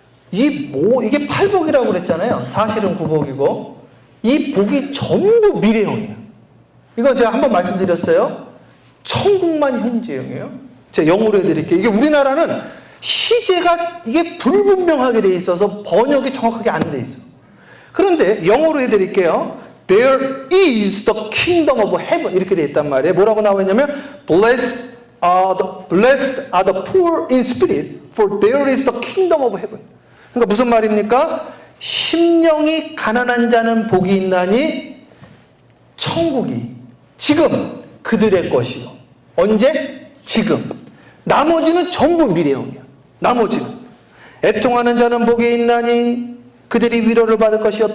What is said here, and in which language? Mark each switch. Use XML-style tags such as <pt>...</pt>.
<ko>이게 팔복이라고 그랬잖아요. 사실은 구복이고 이 복이 전부 미래형이에요. 이건 제가 한번 말씀드렸어요. 천국만 현재형이에요. 제가 영어로 해드릴게요. 이게 우리나라는 시제가 이게 불분명하게 돼 있어서 번역이 정확하게 안 돼 있어요. 그런데 영어로 해드릴게요.</ko> <en>There is the kingdom of heaven</en> <ko>이렇게 돼 있단 말이에요. 뭐라고 나와 있냐면</ko> <en>blessed are the poor in spirit for there is the kingdom of heaven.</en> <ko>그러니까 무슨 말입니까? 심령이 가난한 자는 복이 있나니 천국이 지금 그들의 것이요. 언제? 지금. 나머지는 전부 미래형이야. 나머지는. 애통하는 자는 복이 있나니 그들이 위로를 받을 것이요.</ko>